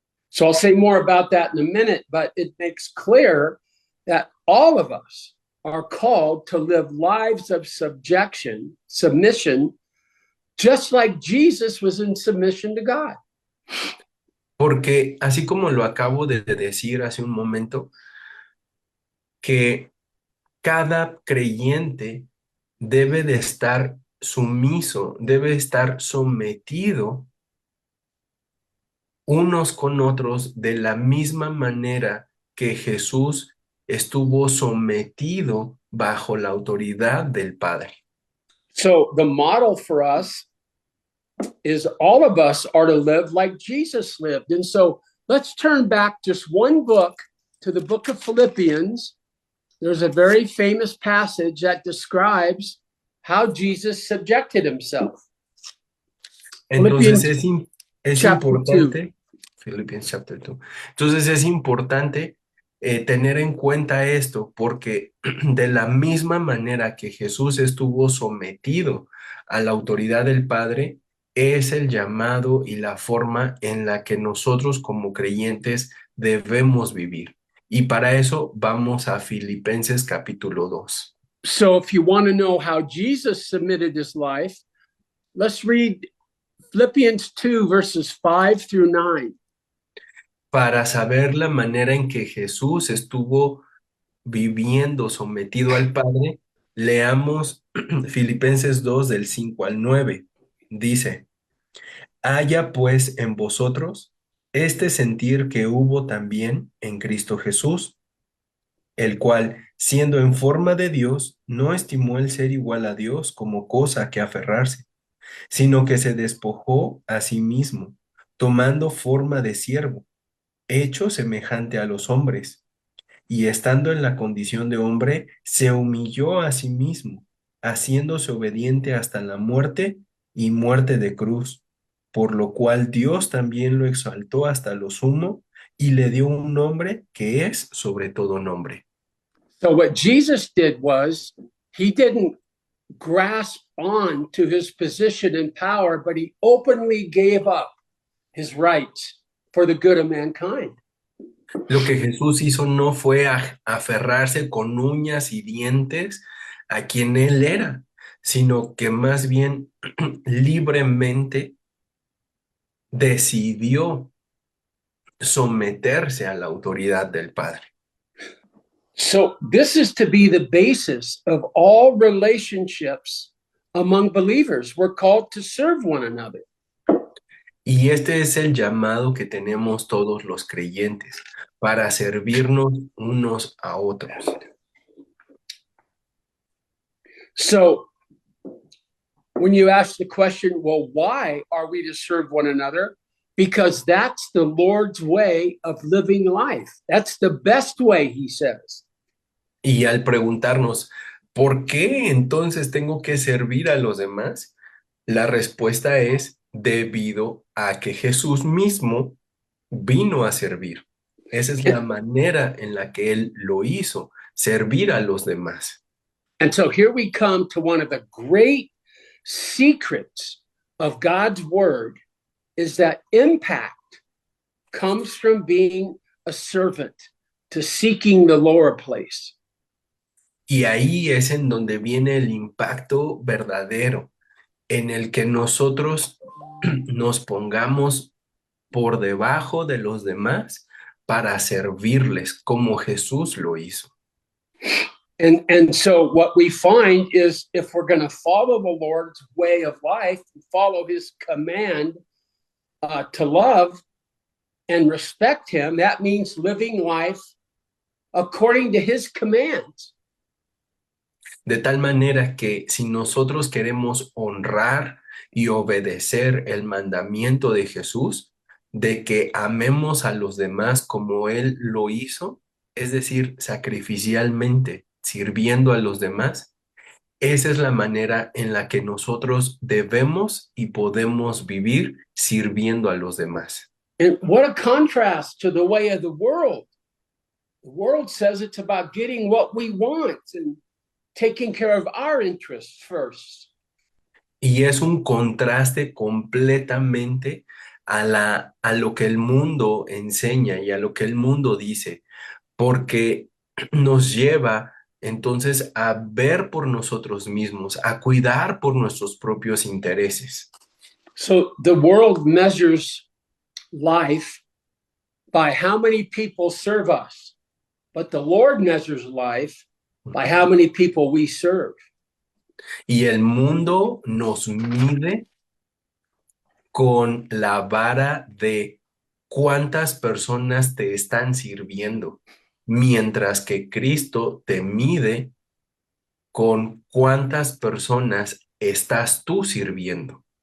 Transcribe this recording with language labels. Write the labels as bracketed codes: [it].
[en] So I'll say more about that in a minute, but it makes clear that all of us are called to live lives of submission, just like Jesus was in submission to God. [es] Porque así como lo acabo de decir hace un momento, que cada creyente debe de estar sumiso, debe estar sometido unos con otros de la misma manera que Jesús estuvo sometido bajo la autoridad del Padre. [en] So the model for us is all of us are to live like Jesus lived. And so let's turn back just one book to the book of Philippians. There's a very famous passage that describes how Jesus subjected himself. [es] Entonces es [en] chapter [es] importante, [en] Philippians chapter 2. [es] Entonces es importante tener en cuenta esto, porque de la misma manera que Jesús estuvo sometido a la autoridad del Padre, es el llamado y la forma en la que nosotros como creyentes debemos vivir. Y para eso vamos a Filipenses capítulo 2. [en] So if you want to know how Jesus submitted his life, let's read Philippians 2, verses 5 through 9. [es] Para saber la manera en que Jesús estuvo viviendo sometido al Padre, leamos Filipenses 2 del 5 al 9. Dice, haya pues en vosotros este sentir que hubo también en Cristo Jesús, el cual, siendo en forma de Dios, no estimó el ser igual a Dios como cosa que aferrarse, sino que se despojó a sí mismo, tomando forma de siervo, hecho semejante a los hombres, y estando en la condición de hombre, se humilló a sí mismo, haciéndose obediente hasta la muerte y muerte de cruz, por lo cual Dios también lo exaltó hasta lo sumo y le dio un nombre que es sobre todo nombre. [en] So what Jesus did was he didn't grasp on to his position and power, but he openly gave up his rights for the good of mankind. [es] Lo que Jesús hizo no fue aferrarse con uñas y dientes a quien él era, sino que más bien libremente decidió someterse a la autoridad del Padre. [en] So this is to be the basis of all relationships among believers. We're called to serve one another. [es] Y este es el llamado que tenemos todos los creyentes para servirnos unos a otros. [en] So when you ask the question, well, why are we to serve one another? Because that's the Lord's way of living life. That's the best way, he says. [es] Y al preguntarnos, ¿por qué entonces tengo que servir a los demás? La respuesta es debido a que Jesús mismo vino a servir. Esa es la manera en la que Él lo hizo, servir a los demás. [en] And so here we come to one of the great secrets of God's word is that impact comes from being a servant to seeking the lower place. [es] Y ahí es en donde viene el impacto verdadero, en el que nosotros nos pongamos por debajo de los demás para servirles como Jesús lo hizo. [en] And so what we find is if we're going to follow the Lord's way of life, follow his command to love and respect him, that means living life according to his commands. [es] De tal manera que si nosotros queremos honrar y obedecer el mandamiento de Jesús, de que amemos a los demás como Él lo hizo, es decir, sacrificialmente, sirviendo a los demás, esa es la manera en la que nosotros debemos y podemos vivir sirviendo a los demás. [en] And what a contrast to the way of the world. The world says it's about getting what we want and taking care of our interests first. [es] Y es un contraste completamente a lo que el mundo enseña y a lo que el mundo dice, porque nos lleva entonces a ver por nosotros mismos, a cuidar por nuestros propios intereses. [en] So the world measures life by how many people serve us, but the Lord measures life by how many people we serve. [es] Y el mundo nos mide con la vara de cuántas personas te están sirviendo, mientras que Cristo te mide con cuántas personas estás tú sirviendo.